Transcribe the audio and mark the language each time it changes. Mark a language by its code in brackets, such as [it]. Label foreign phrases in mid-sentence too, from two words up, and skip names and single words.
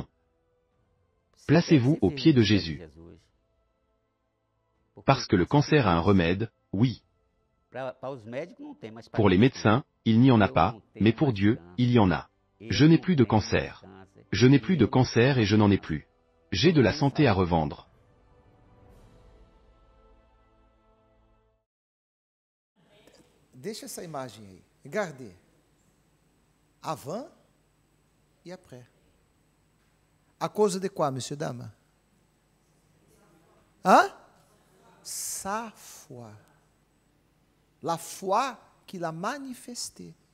[fr] Placez-vous aux pieds de Jésus. Parce que le cancer a un remède, oui. Pour les médecins, il n'y en a pas, mais pour Dieu, il y en a. Je n'ai plus de cancer. Je n'ai plus de cancer et je n'en ai plus. J'ai de la santé à revendre. [pt] Deixa essa imagem aí. [fr] Regardez. Avant e après. À cause de quoi, monsieur, dame? Hein? Sa foi. La foi qu'il a manifestée.